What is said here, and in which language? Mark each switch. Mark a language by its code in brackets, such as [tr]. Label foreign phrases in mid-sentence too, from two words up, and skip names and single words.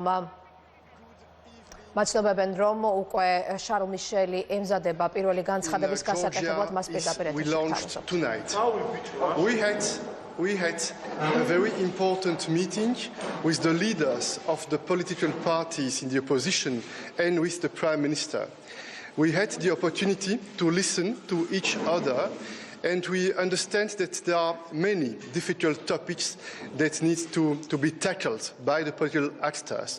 [ka] მაცნობებენ რომ უკვე შარლ მიშელი ემზადება პირველი განცხადების გასაკეთებლად მას პირდაპირ [en] We had a very important meeting with the leaders of the political parties in the opposition and with the Prime Minister. We had the opportunity to listen to each other, and we understand that there are many difficult topics that need to be tackled by the political actors.